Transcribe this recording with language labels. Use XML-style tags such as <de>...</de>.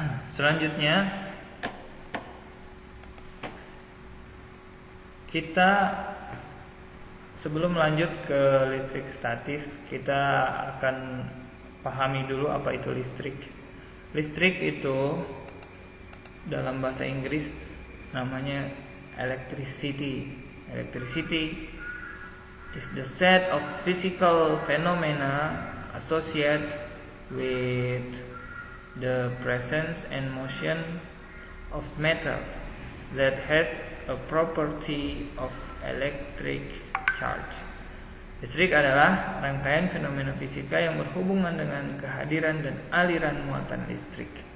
<id>Selanjutnya kita sebelum lanjut ke listrik statis, kita akan pahami dulu apa itu listrik. Listrik itu dalam bahasa Inggris namanya electricity.</id> <en>Electricity is the set of physical phenomena associated with the presence and motion of matter that has a property of electric charge.</en> <id>Listrik adalah rangkaian fenomena fisika yang berhubungan dengan kehadiran dan aliran muatan listrik.</id>